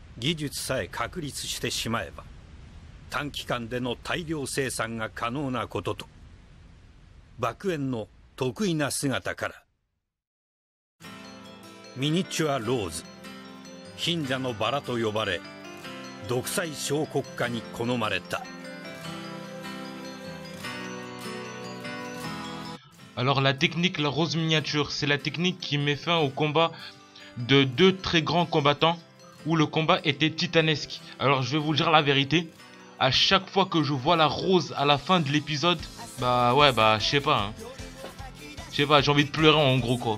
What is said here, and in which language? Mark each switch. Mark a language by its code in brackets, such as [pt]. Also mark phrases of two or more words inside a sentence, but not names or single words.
[ja] 技術さえ確立してしまえば短期間での大量生産が可能なことと、爆炎の得意な姿からミニチュアローズ、貧者のバラと呼ばれ独裁小国家に好まれた。 [fr] Alors la technique, la rose miniature, c'est la technique qui met fin au combat de deux très grands combattants où le combat était titanesque. Alors je vais vous dire la vérité, à chaque fois que je vois la rose à la fin de l'épisode, je sais pas, j'ai envie de pleurer en gros quoi.